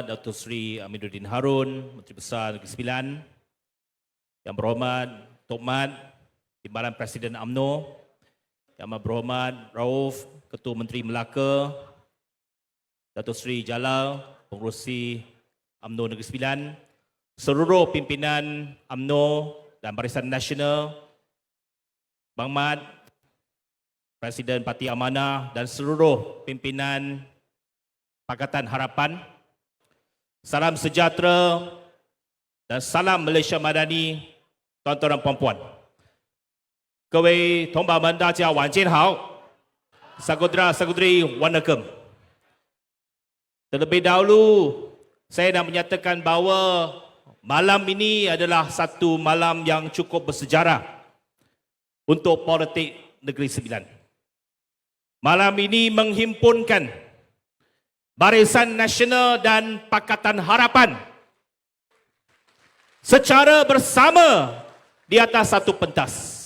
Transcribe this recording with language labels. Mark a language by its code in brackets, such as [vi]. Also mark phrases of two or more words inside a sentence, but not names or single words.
[ms] Datuk Seri Aminuddin Harun, Menteri Besar Negeri Sembilan, Yang Berhormat Tok Mat, Timbalan Presiden UMNO, Yang Amat Berhormat Rauf, Ketua Menteri Melaka, Datuk Seri Jalal, Pengerusi UMNO Negeri Sembilan, seluruh pimpinan UMNO dan Barisan Nasional, Bang Mat, Presiden Parti Amanah dan seluruh pimpinan Pakatan Harapan. Salam sejahtera dan salam Malaysia Madani, tuan-tuan dan puan-puan. [zh] 各位同胞们，大家晚间好。Saudara-saudari Wanakem. [ms] Terlebih dahulu, saya nak menyatakan bahawa malam ini adalah satu malam yang cukup bersejarah untuk politik Negeri Sembilan. Malam ini menghimpunkan Barisan Nasional dan Pakatan Harapan secara bersama di atas satu pentas.